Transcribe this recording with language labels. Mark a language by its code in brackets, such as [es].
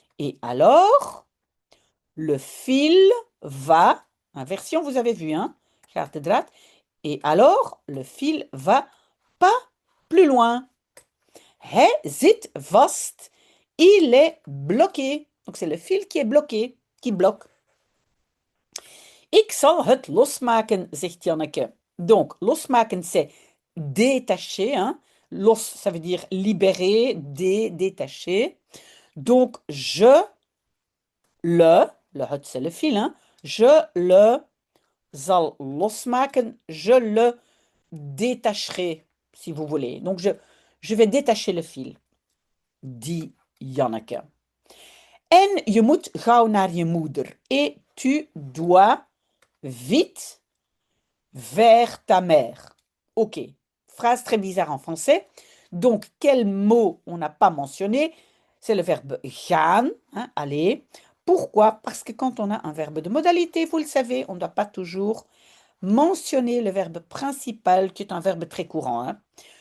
[fr] Et alors, le fil va, inversion, vous avez vu, hein? [nl] Gaat de draad. [fr] Et alors, le fil va pas plus loin. [nl] Hij zit vast. [fr] Il est bloqué. Donc, c'est le fil qui est bloqué, qui bloque. [nl] Ik zal het losmaken, zegt Janneke. [fr] Donc, losmaken, c'est détacher. Hein? Los, ça veut dire libérer, détacher. Donc, le het, c'est le fil, hein? Je le [nl] zal losmaken, [fr] je le détacherai, si vous voulez. Donc, je vais détacher le fil, dit Janneke. [nl] En je moet gauw naar je moeder. [fr] Et tu dois vite vers ta mère. Ok, phrase très bizarre en français. Donc, quel mot on n'a pas mentionné? C'est le verbe gaan, hein, aller. Pourquoi? Parce que quand on a un verbe de modalité, vous le savez, on ne doit pas toujours mentionner le verbe principal, qui est un verbe très courant. Hein.